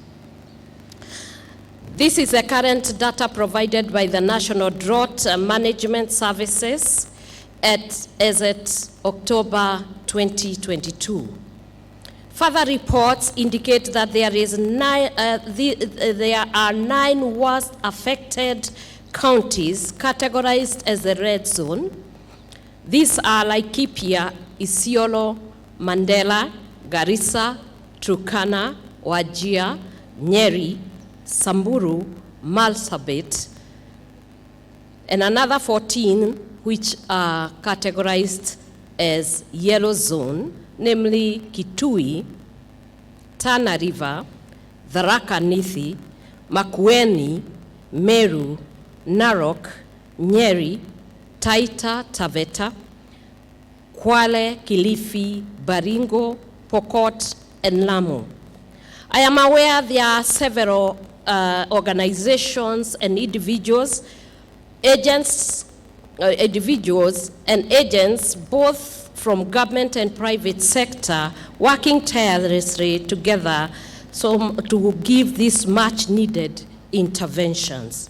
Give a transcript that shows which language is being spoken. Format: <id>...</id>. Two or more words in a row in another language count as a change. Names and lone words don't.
<en>This is the current data provided by the National Drought Management Services as at October 2022. Further reports indicate that there are 9 worst affected counties categorized as the red zone. These are Laikipia, Isiolo, Mandela, Garissa, Turkana, Wajir, Nyeri, Samburu, Marsabit, and another 14 which are categorized as yellow zone, namely Kitui, Tana River, Tharaka Nithi, Makueni, Meru, Narok, Nyeri, Taita Taveta, Kwale, Kilifi, Baringo, Pokot, and Lamu. I am aware there are several organizations and individuals and agents, both from government and private sector, working tirelessly together to give these much needed interventions.</en>